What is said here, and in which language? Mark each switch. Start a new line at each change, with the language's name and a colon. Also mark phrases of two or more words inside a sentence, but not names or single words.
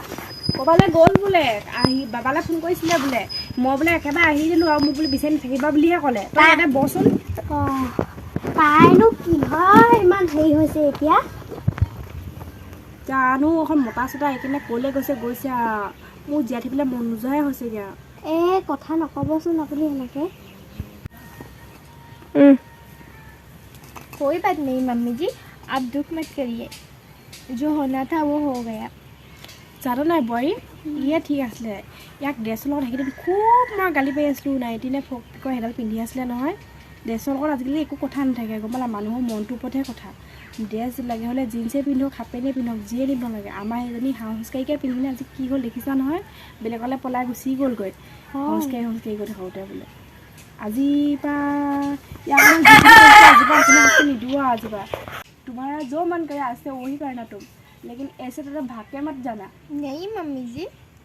Assamese: ক'বালৈ গ'ল বোলে আহি বাবালৈ ফোন কৰিছিলে বোলে মই বোলে একেবাৰে আহি দিলোঁ আৰু মোক বোলে বিচাৰি নাথাকিবা বুলিহে ক'লে তই ইয়াতে বচোন অঁ তাইনো কি হয় ইমান হেৰি হৈছে এতিয়া জানো এখন মতা চতা এইকাৰণে ক'লৈ গৈছে মোৰ জীয়াই থাকিবলৈ মন নোযোৱাহে হৈছে এতিয়া এই কথা নক'বচোন আপুনি এনেকৈ
Hindi: कोई बात नहीं मम्मी जी आप दुख मत करिए जो होना था वो हो गया
Assamese: জানো নাই বোৱাৰী ইয়ে ঠিক আছিলে ইয়াক ড্ৰেছৰ লগত সেইকেইদিন খুব মই গালি পাৰি আছিলোঁ নাইটিনে ফ্ৰকটিকৰ সেইডাল পিন্ধি আছিলে নহয় ড্ৰেছৰ লগত আজিকালি একো কথা নাথাকে গম পালা মানুহৰ মনটোৰ ওপৰতহে কথা ড্ৰেছ লাগে হ'লে জিন্সে পিন্ধক হাফ পেণ্টে পিন্ধক যিয়ে দিব লাগে আমাৰ এজনী হাউচকাৰীকে পিন্ধিলে আজি কি হ'ল দেখিছা নহয় বেলেগলৈ পলাই গুচি গ'লগৈ হাউচকাৰী গৈ থাকোঁতে বোলে আজিৰ পৰা
Hindi: निदुआ आजबा तुम्हारा जो मन करे आज से वही करना तुम लेकिन ऐसे तो भाग के मत जाना नहीं मम्मी जी